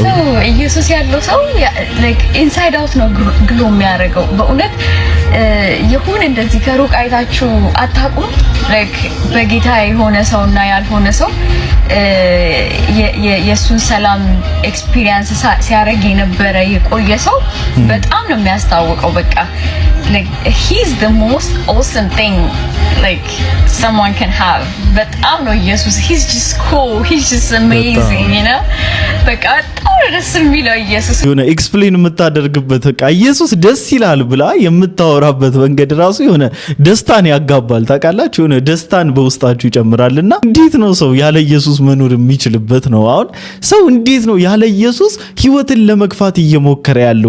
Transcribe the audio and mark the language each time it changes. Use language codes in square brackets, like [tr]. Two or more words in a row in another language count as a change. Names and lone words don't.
[am] ኢየሱስ ያለው ሰው [en] like inside out [am] ነው ግሎ የሚያደርገው። በእውነት ይሁን እንደዚህ ከሩቅ አይታችሁ አታውቁም? ላይክ በጌታ የሆነ ሰውና ያልሆነ ሰው የሱን ሰላም ኤክስፒሪየንስ ሲያደርግ የነበረ የቆየ ሰው በጣም ነው የሚያስታውቀው። በቃ [en] like he's the most awesome thing like someone can have. [am] በጣም ነው ኢየሱስ [en] he's just cool, he's just amazing, you know? [am] በቃ ደስ የሚለው ኢየሱስ የሆነ ኤክስፕሌን የምታደርግበት በቃ ኢየሱስ ደስ ይላል ብላ የምታወራበት መንገድ ራሱ የሆነ ደስታን ያጋባል። ታውቃላችሁ የሆነ ደስታን በውስጣችሁ ይጨምራልና እንዴት ነው ሰው ያለ ኢየሱስ መኖር የሚችልበት ነው? አሁን ሰው እንዴት ነው ያለ ኢየሱስ ህይወትን ለመግፋት እየሞከረ ያለው?